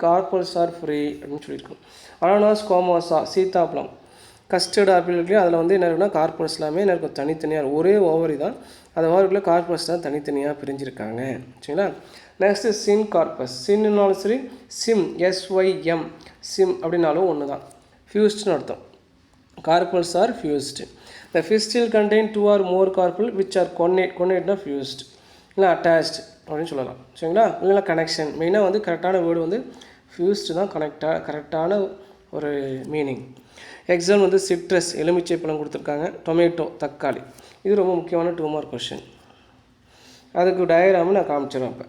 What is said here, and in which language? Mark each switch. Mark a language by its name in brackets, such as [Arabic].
[English] carpels are free [Tamil] அப்படின்னு சொல்லியிருக்கோம். அனானாஸ், கோமோசா, சீத்தாப்பழம், custard apple இருக்குல்லையா, அதில் வந்து என்ன இருக்குன்னா கார்பல்ஸ் எல்லாமே என்ன இருக்கும்? தனித்தனியாக. ஒரே ஓவரி தான், அந்த ஓவரிக்குள்ளே கார்பல்ஸ் தான் தனித்தனியாக பிரிஞ்சிருக்காங்க. சரிங்களா. நெக்ஸ்ட்டு சின் கார்பஸ். சின்னாலும் சரி, சிம், SYM, சிம் அப்படின்னாலும் ஒன்று தான். ஃபியூஸ்ட்னு அர்த்தம். [English] Carpels are fused. The fistil contain 2 or more carpel which are connate. [Tamil] Connateனா fused இல்லை அட்டாச்ட் அப்படின்னு சொல்லலாம். சரிங்களா, இல்லைனா கனெக்ஷன். மெயினாக வந்து கரெக்டான வேர்டு வந்து ஃபியூஸ்டு தான் கரெக்டான ஒரு மீனிங். எக்ஸாம் வந்து சிட்ரஸ், எலுமிச்சை பழம் கொடுத்துருக்காங்க. டொமேட்டோ, தக்காளி. இது ரொம்ப முக்கியமான 2 மார்க் கொஷின். அதுக்கு டயக்ராமு நான் காமிச்சிடுவேன்.